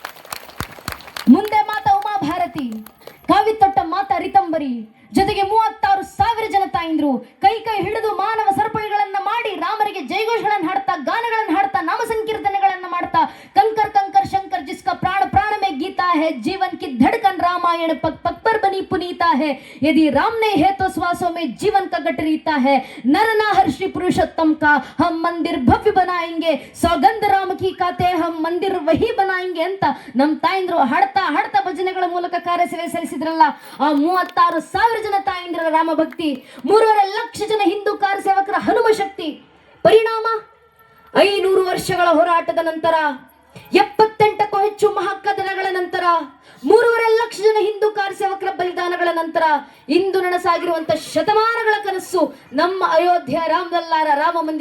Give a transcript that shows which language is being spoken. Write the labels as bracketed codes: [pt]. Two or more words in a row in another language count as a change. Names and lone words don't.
[kn] ಮುಂದೆ ಮಾತಾ ಉಮಾ ಭಾರತಿ, ಕಾವಿ ತೊಟ್ಟ ಮಾತಾ ರಿತಂಬರಿ, ಜೊತೆಗೆ 36,000 ಜನ ತಾಯಿಂದ್ರು ಕೈ ಹಿಡಿದು ಮಾನವ ಸರಪಳಿಗಳನ್ನ ಮಾಡಿ ರಾಮರಿಗೆ ಜಯಘೋಷಗಳನ್ನು ಹಾಡ್ತಾ, ಗಾನಗಳನ್ನು ಹಾಡ್ತಾ, ನಾಮ ಸಂಕೀರ್ತನೆಗಳನ್ನ ಮಾಡ್ತಾ, [hi] कंकर कंकर शंकर जिसका प्राण प्राण में गीता है, जीवन की धड़कन रामायण पग पग पर बनी पुनीता है, यदि राम ने है तो श्वासों में जीवन का गट रीता है, नर नाहर श्री पुरुषोत्तम का हम मंदिर भव्य बनाएंगे, सौगंध राम की खाते हम मंदिर वही बनाएंगे [kn] ಅಂತ ನಮ್ಮ ತಾಯಿಂದ್ರು ಹಾಡ್ತಾ ಭಜನೆಗಳ ಮೂಲಕ ಕಾರ್ಯಸೇವೆ ಸಲ್ಲಿಸಿದ್ರಲ್ಲ. ಆ 36,000 ಜನ ತಾಯಿಂದ್ರ ರಾಮ ಭಕ್ತಿ, 3.5 ಲಕ್ಷ ಜನ ಹಿಂದೂ ಕಾರ್ಯಸೇವಕರ ಹನುಮ ಶಕ್ತಿ. ಪರಿಣಾಮ 500 ವರ್ಷಗಳ ಹೋರಾಟದ ನಂತರ, 78ಕ್ಕೂ ಹೆಚ್ಚು ಮಹಾಕದನಗಳ ನಂತರ, 3.5 ಲಕ್ಷ ಜನ ಹಿಂದೂ ಕಾರ್ಯಸೇವಕರ ಬಲಿದಾನಗಳ ನಂತರ ಇಂದು ನನಸಾಗಿರುವಂತ ಶತಮಾನಗಳ ಕನಸು ನಮ್ಮ ಅಯೋಧ್ಯೆಯ ರಾಮಲಲ್ಲಾರ ರಾಮ ಮಂದಿರ.